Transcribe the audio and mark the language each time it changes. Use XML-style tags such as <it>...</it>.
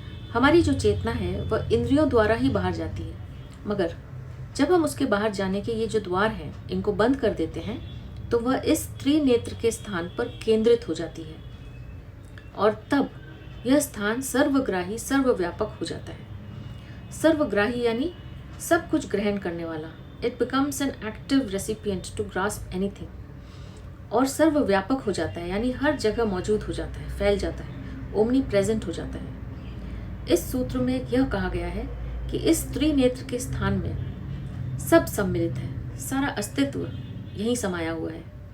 <hi>हमारी जो चेतना है वह इंद्रियों द्वारा ही बाहर जाती है, मगर जब हम उसके बाहर जाने के ये जो द्वार हैं, इनको बंद कर देते हैं तो वह इस त्रिनेत्र के स्थान पर केंद्रित हो जाती है और तब यह स्थान सर्वग्राही, सर्वव्यापक हो जाता है। सर्वग्राही यानी सब कुछ ग्रहण करने वाला।</hi> <en>It becomes an active recipient to grasp anything।</en> <hi>और सर्वव्यापक हो जाता है, यानी हर जगह मौजूद हो जाता है, फैल जाता है, ओमनी प्रेजेंट हो जाता है। इस सूत्र में यह कहा गया है कि इस त्रिनेत्र के स्थान में सब सम्मिलित है, सारा अस्तित्व यहीं समाया हुआ है।</hi>